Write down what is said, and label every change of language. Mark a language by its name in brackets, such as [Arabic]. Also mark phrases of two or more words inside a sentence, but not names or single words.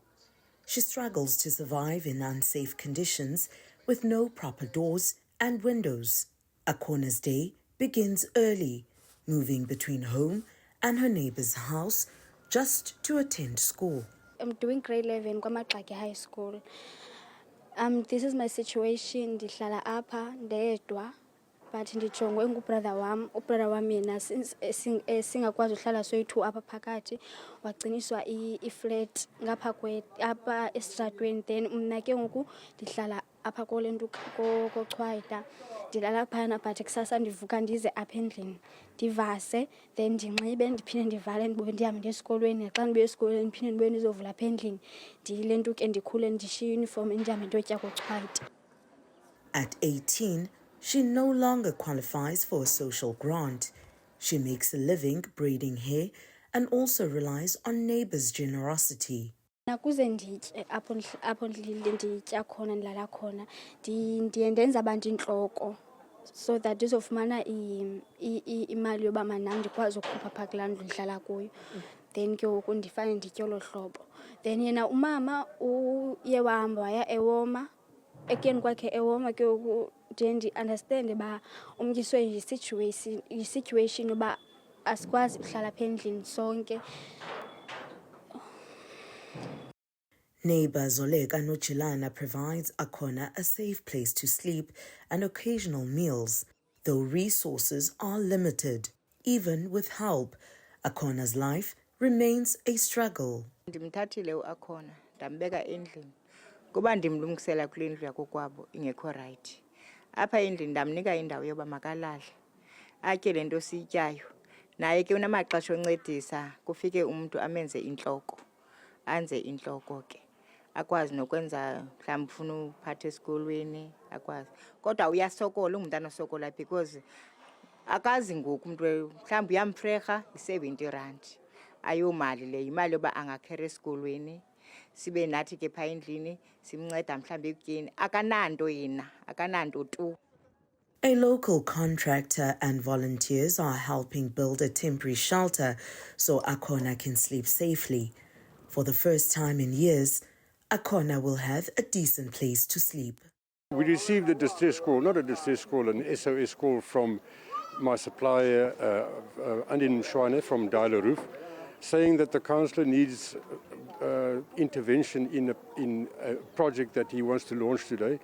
[English] She struggles to survive in unsafe conditions with no proper doors and windows. Akhona's day begins early, moving between home and her neighbour's house just to attend school. I'm doing grade 11 kwaMagxaki High School. This is my situation. [Xhosa] Ndihlala apha ndedwa, but ndijongwe ngubrother wam. Ubrother wam yena since singakwazi uhlala soyi-2 apha phakathi wagciniswa i-flat ngapha apha esitratweni. Then mna ke ngoku ndihlala apha kule nto kochwayita. Ndilala phana but kusasa ndivuka ndize apha endlini ndivase, then ndinxibe ndiphinde ndivale ndibuye ndihambe esikolweni. Xa ndibuye esikolweni ndiphinde ndibuye ndizovula apha endlini ndiyile nto ke ndikhule ndishiye uniform ndihambe ndiyotya kochwayita. [English] At 18, she no longer qualifies for a social grant. She makes a living braiding hair and also relies on neighbours' generosity. [Xhosa] Nakuze nditye apho nditya khona ndilala khona ndiye ndenza abantu intloko [English] so that [Xhosa] ndizofumana imali yoba manam ndikwazi ukukhupha phaa kulaa ndlu ndihlala kuyo. Then ke ngoku ndifane nditye olo hlobo. Then yena umama uye wahamba waya eWoma. Ekuyeni kwakhe eWoma ke ngoku ndiye ndi-understande uba umtyiswe yi-situation yoba asikwazi uhlala apha endlini sonke. [English] Neighbour Zoleka Nojilana provides Akhona a safe place to sleep and occasional meals, though resources are limited. Even with help, Akhona's life remains a struggle. [Xhosa] Ndimthathile uAkhona ndambeka endlini kuba ndimlungisela kule ndlu yakokwabo ingekho right. Apha endlini ndamnika indawo yoba makalale atye le nto siyityayo. Naye ke unamaxesha oncedisa kufike umuntu amenze intloko, anze intloko ke akwazi nokwenza mhlawumbi ufuna uphatha esikolweni akwazi. Kodwa uyasokola ungumntana osokola because akazi ngoku umuntu mhlawumbi uyamfreha yi-R70. Ayomali le imali yoba angakhera esikolweni sibe nathi ke phaa endlini simnceda mhlawumbi ekutyeni. Akananto yena, akananto tu. [English] A local contractor and volunteers are helping build a temporary shelter so Akhona can sleep safely. For the first time in years, Akhona will have a decent place to sleep. We received a distress call, not a distress call, an SOS call from my supplier, Andin Mshwane from Dialer Roof, saying that the councillor needs intervention in a project that he wants to launch today.